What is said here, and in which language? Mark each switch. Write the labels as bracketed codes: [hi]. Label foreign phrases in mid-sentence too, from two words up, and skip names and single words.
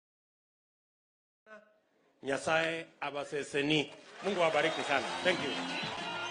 [luy] Nyasaye abaseseni. [sw] Mungu awabariki sana. [en] Thank you.